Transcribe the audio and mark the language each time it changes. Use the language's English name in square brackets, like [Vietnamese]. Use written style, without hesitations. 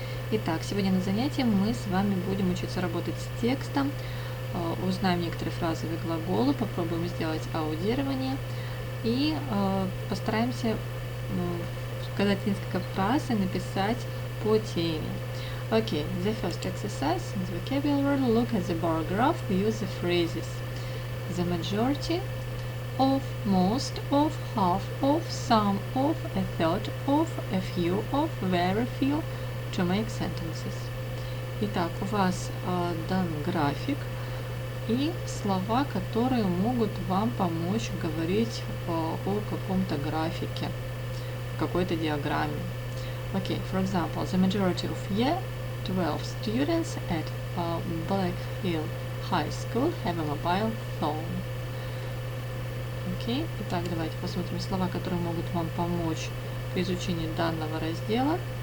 [Russian] Итак, сегодня на занятии мы с вами будем учиться работать с текстом, узнаем некоторые фразовые глаголы, попробуем сделать аудирование и постараемся сказать несколько фраз и написать по теме. [English] Okay, the first exercise in the vocabulary, look at the bar graph, use the phrases. The majority of, most of, half of, some of, a third of, a few of, very few to make sentences. [Russian] Итак, у вас дан график и слова, которые могут вам помочь говорить о каком-то графике, какой-то диаграмме. [English] Okay, for example, the majority of year 12 students at Blackhill High School have a mobile phone. [Russian] Окей, итак, давайте посмотрим слова, которые могут вам помочь при изучении данного раздела.